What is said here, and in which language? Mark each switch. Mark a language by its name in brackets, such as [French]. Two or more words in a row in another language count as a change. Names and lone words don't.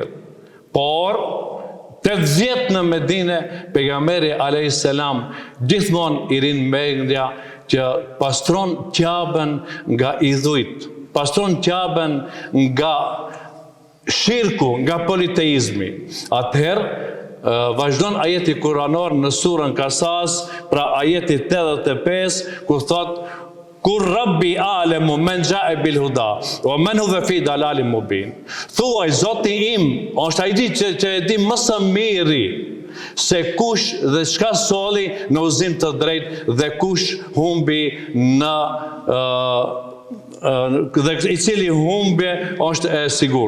[Albanian] Por 8 vjet në Medinë, pejgamberi [Arabic] عليه السلام [Albanian] gjithmonë i rin mendja që pastron Ka'ben nga idhujt, pastron Ka'ben nga shirku, nga politeizmi. Atëherë vazhdon ajeti kuranor në surën Kasas, pra ajeti 85, ku thot: kur [Arabic] ربي أعلم من جاء بالهدى ومن هو في ضلال مبين. [Albanian] Thuaj Zoti im është ai që e di më së miri se kush dhe çka solli në udhëzim të drejtë dhe kush humbi në dhe i cili humbje është e sigurt.